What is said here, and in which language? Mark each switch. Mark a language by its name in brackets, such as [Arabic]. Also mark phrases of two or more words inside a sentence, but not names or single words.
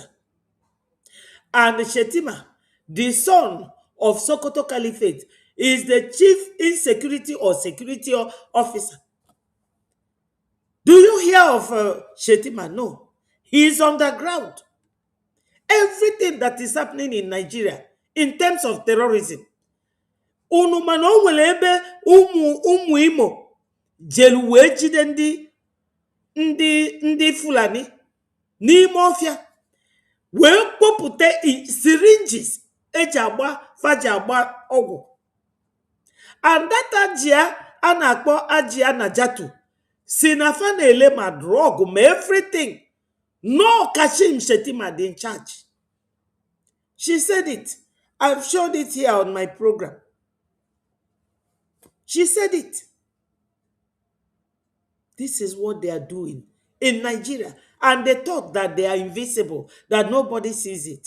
[English] And Shetima, the son of Sokoto Caliphate, is the chief insecurity or security officer. Do you hear of Shetima? No. He is underground. Everything that is happening in Nigeria in terms of terrorism, [Igbo] unu mana o nwere ebe ụmụ Imo jelu wee jide ndị Fulani n'ime ọfịa wee kpopụta syringes eji agba faji agba ọgwụ. [English] And that [Igbo] ajia a na-akpọ ajia na jatu si na fa na-ele ma drug ma everything. [English] No, Kashim Shetima dey in charge. She said it. I've showed it here on my program. She said it. This is what they are doing in Nigeria. And they thought that they are invisible, that nobody sees it.